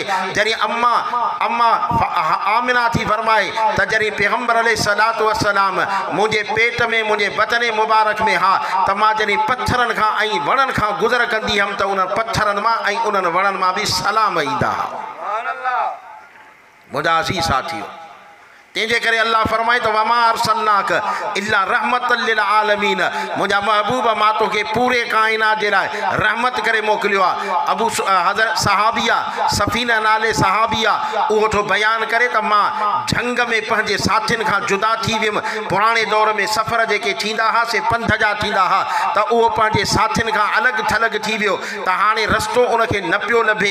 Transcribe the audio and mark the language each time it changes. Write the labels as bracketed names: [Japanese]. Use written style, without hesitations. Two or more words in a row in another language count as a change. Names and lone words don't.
[Sindhi] जॾहिं अम्मा आमिना थी फरमाए त जॾहिं पैगम्बर [Arabic] عليه الصلاة والسلام [Sindhi] मुझे पेट में मुझे बतन मुबारक में हा त मां जॾहिं पत्थरन खां ऐं वणन खां गुज़र कंदी हुअमि त उन्हनि पत्थरन मां ऐं उन्हनि वणन मां भी सलाम ईंदा हुआ। मुझा अज़ीज़ साथियो, तंहिंजे करे अल्लाह फरमाए तो [Arabic] وما أرسلناك إلا رحمة للعالمين, [Sindhi] मुझा महबूब मां तोखे पूरे कायनात जे लाइ रहमत करे मोकिलियो आहे। अबू हज़रत सहाबिया सफ़ीना नाले सहाबिया उहो तो बयान करे त मां झंग में पंहिंजे साथियुनि खां जुदा थी वियुमि। पुराणे दौर में सफ़र जेके थींदा हुआ से पंध जा थींदा हुआ त उहो पंहिंजे साथियुनि खां अलॻि थलॻि थी वियो त हाणे रस्तो उनखे न पियो लभे।